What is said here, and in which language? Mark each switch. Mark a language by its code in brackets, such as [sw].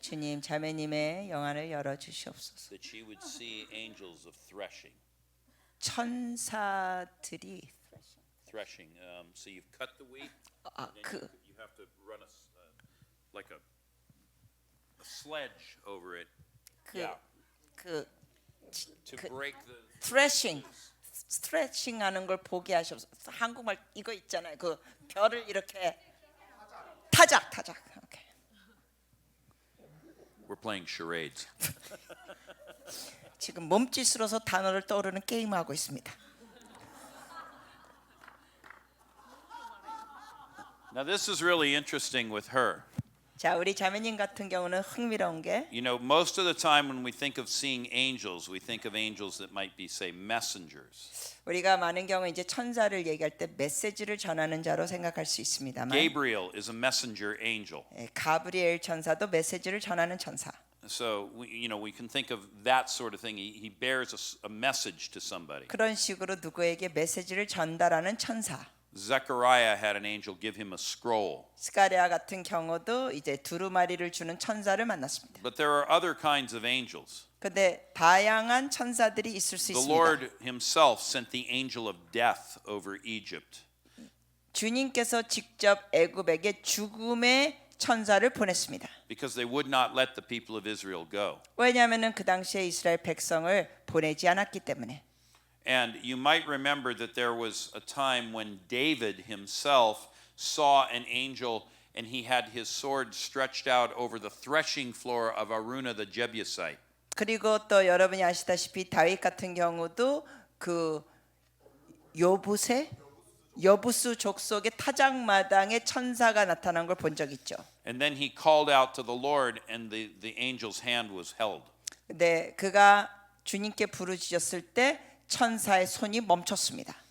[ko] 주님 자매님의 영안을 열어 주시옵소서. [en] that she would see angels of threshing. [ko] 천사들이 [en] Threshing. So you've cut the wheat. 그 You have to run like a sledge over it. 그 To break the. [ko] 스트레칭 하는 걸 보게 하셔서 한국말 이거 있잖아요. 그 별을 이렇게 타작. 오케이. [en] We're playing charades. [ko] 지금 몸짓으로서 단어를 떠오르는 게임을 하고 있습니다. [en] Now this is really interesting with her. [ko] 자, 우리 자매님 같은 경우는 흥미로운 게 [en] You know, most of the time when we think of seeing angels, we think of angels that might be, say, messengers. [ko] 우리가 많은 경우 이제 천사를 얘기할 때 메시지를 전하는 자로 생각할 수 있습니다만 [en] Gabriel is a messenger angel. [ko] 가브리엘 천사도 메시지를 전하는 천사. [en] So we can think of that sort of thing. He bears a message to somebody. [ko] 그런 식으로 누구에게 메시지를 전달하는 천사. [en] Zechariah had an angel give him a scroll. [ko] 스가랴 같은 경우도 이제 두루마리를 주는 천사를 만났습니다. [en] But there are other kinds of angels. [ko] 근데 다양한 천사들이 있을 수 [en] The [ko] 있습니다. [en] Lord himself sent the angel of death over Egypt. [ko] 주님께서 직접 애굽에게 죽음의 천사를 보냈습니다. [en] Because they would not let the people of Israel go. [ko] 왜냐하면은 그 당시에 이스라엘 백성을 보내지 않았기 때문에. [en] And you might remember that there was a time when David himself saw an angel and he had his sword stretched out over the threshing floor of Araunah the Jebusite. [ko] 그리고 또 여러분이 아시다시피 다윗 같은 경우도 그 여부수 족속의 타작마당에 천사가 나타난 걸 본 적 있죠. [en] And then he called out to the Lord and the angel's hand was held. [ko] 근데 그가 주님께 부르짖었을 때 천사의 손이 멈췄습니다.